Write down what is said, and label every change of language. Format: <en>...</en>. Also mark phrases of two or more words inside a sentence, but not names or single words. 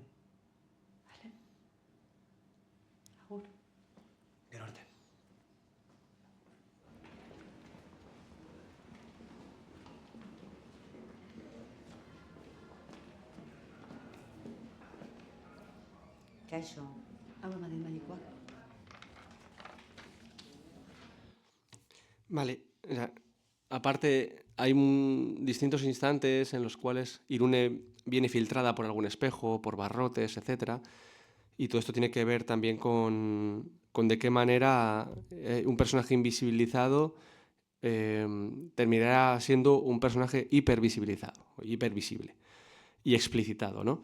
<es>Vale. Agur.</es> <eu>Gero arte. Kaixo, hau ematen medikoak.</eu> <es>Vale, o sea, aparte hay distintos instantes en los cuales Irune viene filtrada por algún espejo, por barrotes, etcétera, y todo esto tiene que ver también con de qué manera un personaje invisibilizado terminará siendo un personaje hipervisibilizado, hipervisible y explicitado, ¿no?</es>